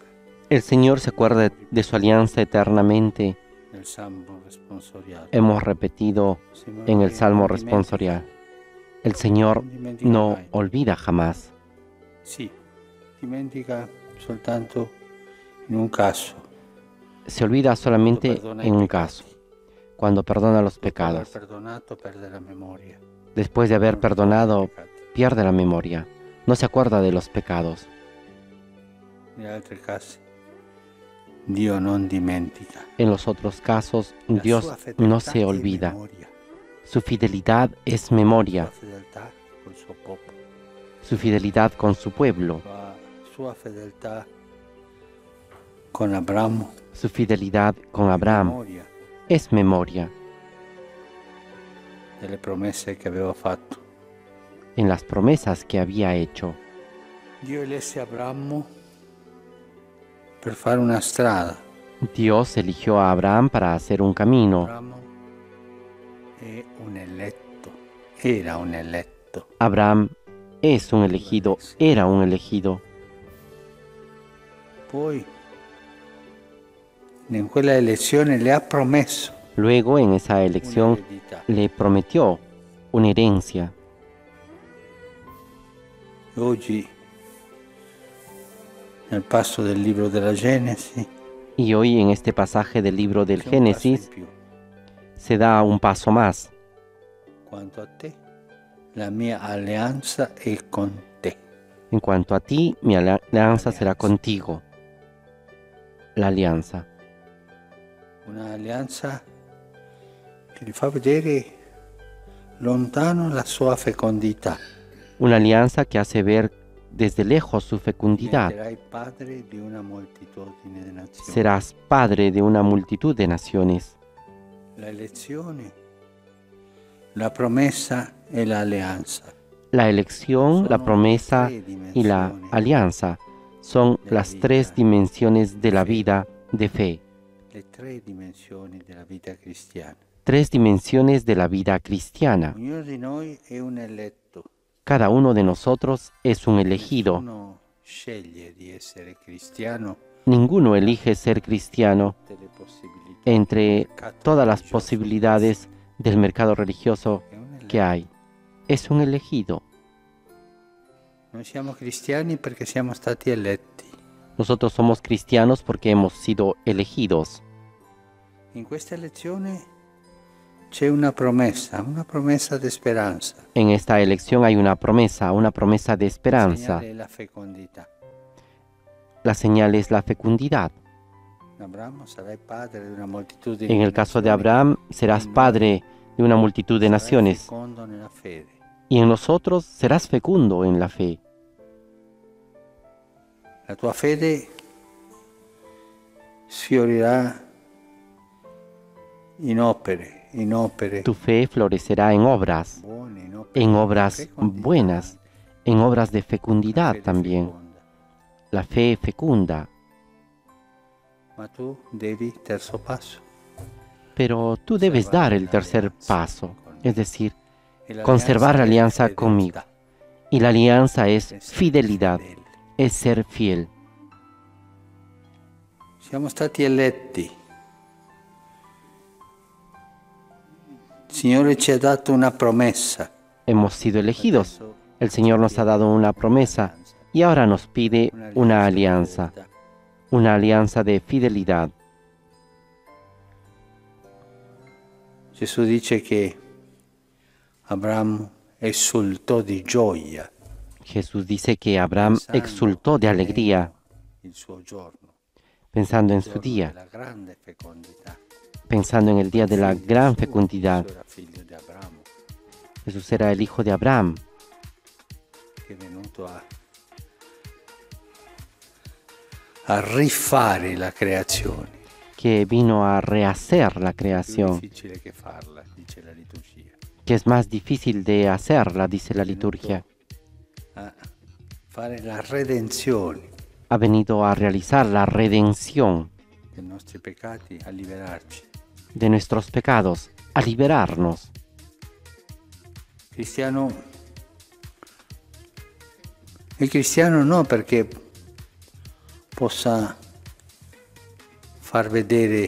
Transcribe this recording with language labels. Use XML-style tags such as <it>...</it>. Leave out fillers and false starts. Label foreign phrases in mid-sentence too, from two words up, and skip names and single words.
<es>El Señor se acuerda de su alianza eternamente.</es> <it>nel Salmo responsoriale.</it> <es>Hemos repetido en el Salmo responsorial. El Señor no olvida jamás.</es> <it>Sì, dimentica soltanto in un caso.</it> <es>Se olvida solamente en un caso, cuando perdona los</es> <it>Dopo aver</it> <es>pecados.</es> <it>perdonato perde la memoria.</it> <es>Después de haber</es> <it>Non ricorda i</it> <es>perdonado,</es> <it>peccati.</it> <es>pierde la memoria. No se acuerda de los pecados.</es> <it>Negli altri casi Dio non dimentica.</it> <es>En los otros casos,</es> <it>La</it> <es>Dios</es> <it>sua fedeltà</it> <es>no se</es> <it>è</it> <es>olvida.</es> <it>memoria.</it> <es>Su fidelidad es</es> <it>La memoria, sua fedeltà col suo popolo.</it> <es>su fidelidad con su pueblo,</es> <it>La sua fedeltà con Abramo.</it> <es>su fidelidad con Abraham.</es> <it>Memoria</it> <es>Es memoria</es> <it>delle promesse che aveva fatto.</it> <es>en las promesas que había hecho.</es> <it>Dio elesse Abramo per fare una strada.</it> <es>Dios eligió a Abraham para hacer un camino.</es> <it>Abramo è un eletto, era un eletto.</it> <es>Abraham es un elegido, era un elegido.</es> <it>Poi in quella elezione le ha promesso</it> <es>Luego, en esa elección,</es> <it>un'eredità.</it> <es>le prometió una herencia.</es> <it>Oggi, nel passo del libro della Genesi,</it> <es>Y hoy, en este pasaje del libro del</es> <it>c'è un passo in</it> <es>Génesis,</es> <it>più.</it> <es>se da un paso más.</es> <it>Quanto a te, la mia alleanza è con te.</it> <es>En cuanto a ti, mi alianza será contigo. La alianza.</es> <it>Un'alleanza che gli fa vedere lontano la sua fecondità.</it> <es>Una alianza que hace ver desde lejos su fecundidad.</es> <it>Diventerai padre di una moltitudine di nazioni.</it> <es>Serás padre de una multitud de naciones.</es> <it>La elezione, la promessa e l'alleanza.</it> <es>La elección, la</es> <it>Sono</it> <es>promesa</es> <it>tre</it> <es>y la</es> <it>dimensioni</it> <es>alianza son de la las tres vida dimensiones de la fe. vida de fe.</es> <it>Le tre dimensioni della vita cristiana.</it> <es>Tres dimensiones de la vida cristiana.</es> <it>Ognuno di noi è un eletto.</it> <es>Cada uno de nosotros es un elegido.</es> <it>Nessuno sceglie di essere cristiano</it> <es>Ninguno elige ser cristiano</es> <it>tutte le possibilità</it> <es>entre</es> <it>del mercato</it> <es>todas las</es> <it>religioso.</it> <es>posibilidades del mercado religioso</es> <it>È un eletto.</it> <es>que hay. Es un elegido.</es> <it>Noi siamo cristiani perché siamo stati eletti.</it> <es>Nosotros somos cristianos porque hemos sido elegidos.</es> <it>In questa elezione c'è una promessa di speranza.</it> <es>En esta elección hay una promesa de</es> <it>Il</it> <es>esperanza.</es> <it>segnale è la fecondità.</it> <es>La señal es la fecundidad.</es> <it>Abramo sarai padre di una moltitudine</it> <es>En el caso de Abraham, serás padre de una multitud de naciones,</es> <it>fecondo nella fede.</it> <es>y en nosotros serás fecundo en la fe.</es> <it>La tua fede sfiorirà in opere</it> <es>Tu fe florecerá en obras</es> <it>buone, in opere fecondità,</it> <es>buenas, en obras de</es> <it>la</it> <es>fecundidad</es> <it>fede</it> <es>también.</es> <it>feconda.</it> <es>La fe fecunda.</es> <it>Ma tu devi, terzo passo,</it> <es>Pero tú debes dar el tercer paso, es decir,</es> <it>e</it> <es>conservar la</es> <it>l'alleanza</it> <es>alianza</es> <it>è</it> <es>conmigo.</es> <it>fedeltà.</it> <es>Y la alianza es</es> <it>Essere</it> <es>fidelidad,</es> <it>fedeli.</it> <es>es ser fiel.</es> <it>Siamo stati eletti. Il Signore ci ha dato una promessa.</it> <es>Hemos sido elegidos.</es> <it>Adesso</it> <es>El Señor nos ha dado una promesa y ahora nos pide una alianza,</es> <it>di fedeltà.</it> <es>una alianza de fidelidad.</es> <it>Gesù dice che Abramo esultò di gioia</it> <es>Jesús dice que Abraham</es> <it>pensando</it> <es>exultó de alegría</es> <it>il suo giorno,</it> <es>pensando en</es> <it>il</it> <es>su</es> <it>giorno</it> <es>día,</es> <it>della grande fecondità.</it> <es>pensando en el día de la</es> <it>Figlio</it> <es>gran</es> <it>suo,</it> <es>fecundidad.</es> <it>Gesù era figlio di Abramo,</it> <es>Jesús era el hijo de Abraham,</es> <it>che è venuto a rifare la creazione.</it> <es>que vino a rehacer la</es> <it>È più</it> <es>creación,</es> <it>difficile che farla, dice la liturgia.</it> <es>que es más difícil de hacerla, dice la liturgia.</es> <it>A fare la redenzione</it> <es>Ha venido a realizar la redención</es> <it>dei nostri peccati, a liberarci.</it> <es>de nuestros pecados, a liberarnos.</es> <it>Cristiano è cristiano no perché possa far vedere</it>